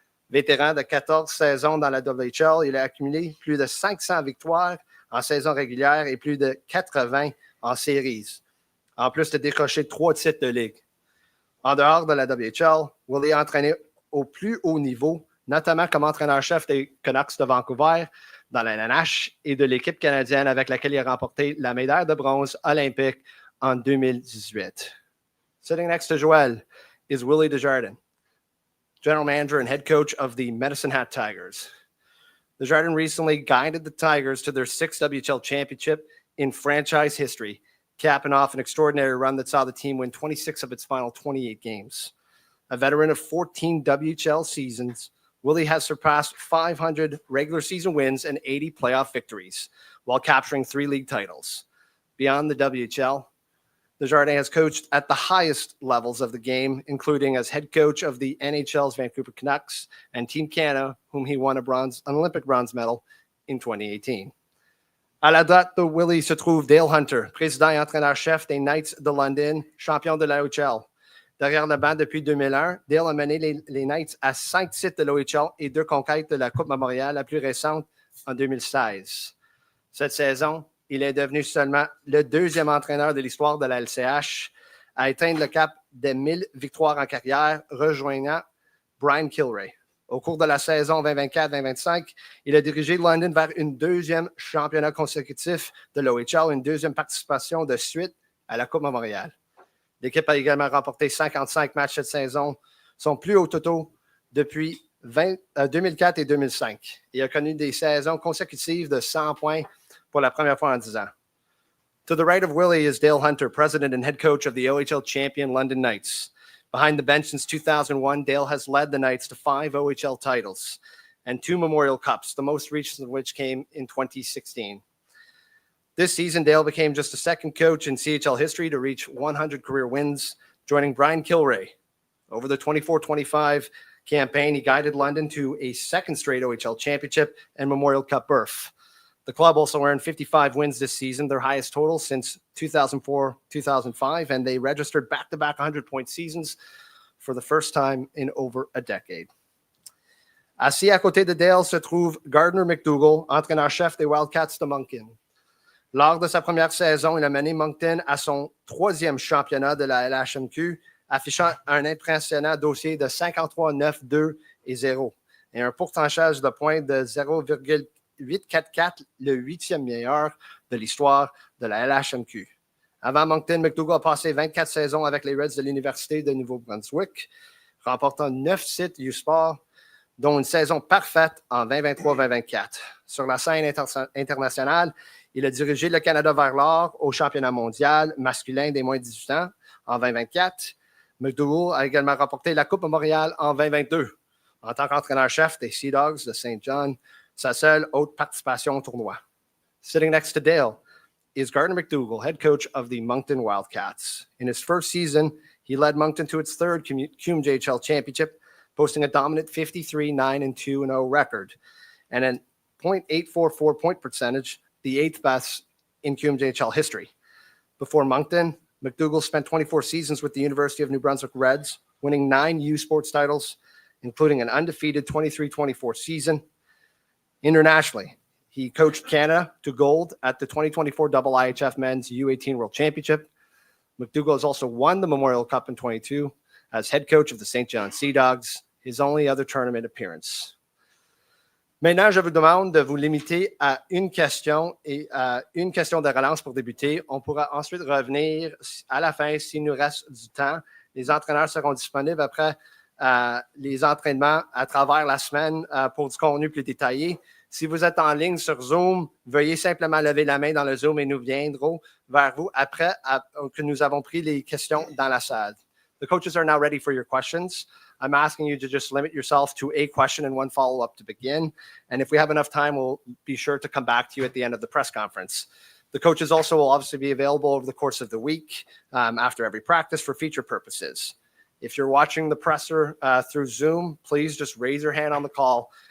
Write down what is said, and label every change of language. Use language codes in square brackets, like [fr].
[fr] Vétéran de 14 saisons dans la WHL, il a accumulé plus de 500 victoires en saison régulière et plus de 80 en séries, en plus de décrocher 3 titres de ligue. En dehors de la WHL, Willie a entraîné au plus haut niveau, notamment comme entraîneur-chef des Canucks de Vancouver, dans la LNH et de l'équipe canadienne avec laquelle il a remporté la médaille de bronze olympique en 2018. [en] Sitting next to Joel is Willie Desjardins, general manager and head coach of the Medicine Hat Tigers. Desjardins recently guided the Tigers to their 6th WHL championship in franchise history, capping off an extraordinary run that saw the team win 26 of its final 28 games. A veteran of 14 WHL seasons, Willie has surpassed 500 regular season wins and 80 playoff victories, while capturing 3 league titles. Beyond the WHL, Desjardins has coached at the highest levels of the game, including as head coach of the NHL's Vancouver Canucks and Team Canada, whom he won an Olympic bronze medal in 2018. [fr] À la date de Willie se trouve Dale Hunter, président et entraîneur-chef des Knights de London, champion de l'OHL. Derrière le banc depuis 2001, Dale a mené les Knights à 5 titres de l'OHL et 2 conquêtes de la Coupe Memorial, la plus récente en 2016. Cette saison, il est devenu seulement le 2e entraîneur de l'histoire de la LCH à atteindre le cap des 1000 victoires en carrière, rejoignant Brian Kilray. Au cours de la saison 2024-2025, il a dirigé London vers une 2e championnat consécutif de l'OHL, une 2e participation de suite à la Coupe Memorial. L'équipe a également remporté 55 matchs cette saison, son plus haut totaux depuis 2004 et 2005. Il a connu des saisons consécutives de 100 points pour la première fois en 10 ans. [en] To the right of Willie is Dale Hunter, president and head coach of the OHL champion London Knights. Behind the bench since 2001, Dale has led the Knights to 5 OHL titles and 2 Memorial Cups, the most recent of which came in 2016. This season, Dale became just the 2nd coach in CHL history to reach 100 career wins, joining Brian Kilray. Over the 24-25 campaign, he guided London to a 2nd straight OHL championship and Memorial Cup berth. The club also earned 55 wins this season, their highest total since 2004-2005, and they registered back-to-back 100-point seasons for the first time in over a decade. [fr] Assis à côté de Dale se trouve Gardner McDougall, entraîneur-chef des Wildcats de Moncton. Lors de sa première saison, il a mené Moncton à son 3e championnat de la LHMQ, affichant un impressionnant dossier de 53-9-2 et 0 et un pourcentage de points de 0,844, le 8e meilleur de l'histoire de la LHMQ. Avant Moncton, McDougall a passé 24 saisons avec les Reds de l'Université de Nouveau-Brunswick, remportant 9 sites U-Sport, dont une saison parfaite en 2023-2024. Sur la scène internationale, il a dirigé le Canada vers l'or au championnat mondial masculin des moins de 18 ans en 2024. McDougall a également remporté la Coupe Memorial en 2022 en tant qu'entraîneur-chef des Sea Dogs de St. John, sa seule autre participation au tournoi. [en] Sitting next to Dale is Gardner McDougall, head coach of the Moncton Wildcats. In his first season, he led Moncton to its 3rd QMJHL championship, posting a dominant 53-9-2-0 record and a .844 point percentage, the 8th best in QMJHL history. Before Moncton, McDougall spent 24 seasons with the University of New Brunswick Reds, winning 9 U Sports titles, including an undefeated 23-24 season. Internationally, he coached Canada to gold at the 2024 IIHF Men's U18 World Championship. McDougall has also won the Memorial Cup in 22 as head coach of the St. John Sea Dogs, his only other tournament appearance. [fr] Maintenant, je vous demande de vous limiter à une question et une question de relance pour débuter. On pourra ensuite revenir à la fin s'il nous reste du temps. Les entraîneurs seront disponibles après les entraînements à travers la semaine pour du contenu plus détaillé. Si vous êtes en ligne sur Zoom, veuillez simplement lever la main dans le Zoom et nous viendrons vers vous après que nous avons pris les questions dans la salle. [en] The coaches are now ready for your questions. I'm asking you to just limit yourself to a question and one follow-up to begin. And if we have enough time, we'll be sure to come back to you at the end of the press conference. The coaches also will obviously be available over the course of the week after every practice for feature purposes. If you're watching the presser through Zoom, please just raise your hand on the call